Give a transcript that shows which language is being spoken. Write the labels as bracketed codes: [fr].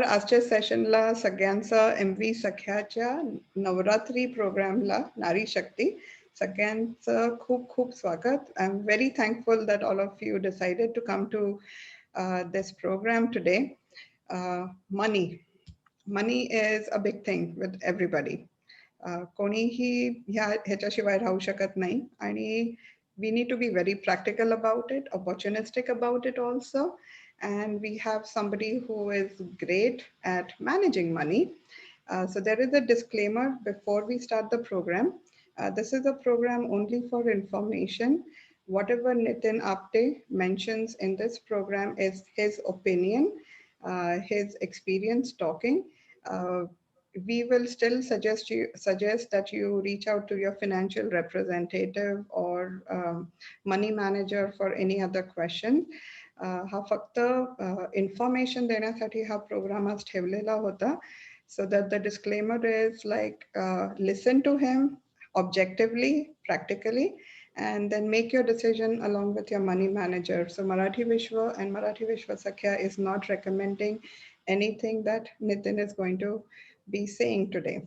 [mr] आजच्या सेशनला सगळ्यांचं MVSakhyaच्या नवरात्री प्रोग्रामला नारी शक्ती सगळ्यांचं खूप खूप स्वागत. [en] I'm very thankful that all of you decided to come to this program today. Money. Money is a big thing with everybody. [mr] कोणीही ह्याच्याशिवाय राहू शकत नाही आणि [en] we need to be very practical about it, opportunistic about it also. And we have somebody who is great at managing money. So there is a disclaimer before we start the program. This is a program only for information. Whatever NitinApte mentions in this program is his opinion, his experience talking. Uh, we will still suggest that you reach out to your financial representative or money manager for any other question. [mr] हा फक्त information देण्यासाठी हा program आज ठेवलेला होता. [en] So that the disclaimer is like listen to him objectively, practically, and then make your decision along with your money manager. So Marathi Vishwa and Marathi Vishwa Sakhya is not recommending anything that Nitin is going to be saying today.